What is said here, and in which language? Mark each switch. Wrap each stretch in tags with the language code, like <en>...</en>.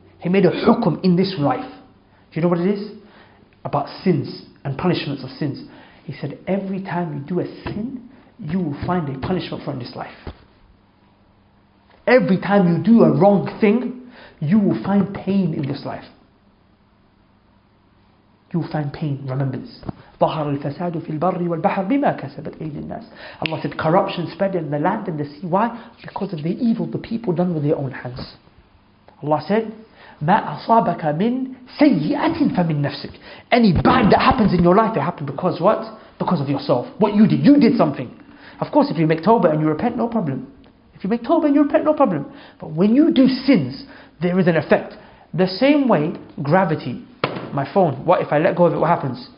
<en>He made a hukum in this life. Do you know what it is? About sins and punishments of sins. He said, every time you do a sin, you will find a punishment for in this life. Every time you do a wrong thing, you will find pain in this life. You will find pain. Remember this.</en> <ar>ظهر الفساد في البر والبحر بما كسبت أيدي الناس.</ar> <en>Allah said corruption spread in the land and the sea. Why? Because of the evil the people done with their own hands. Allah said,</en> <ar>ما أصابك من سيئة فمن نفسك.</ar> <en>Any bad that happens in your life, it happened because what? Because of yourself. What you did. You did something. Of course, if you make tawbah and you repent, no problem. If you make tawbah and you repent, no problem. But when you do sins, there is an effect. The same way, gravity, my phone, what if I let go of it, what happens?</en>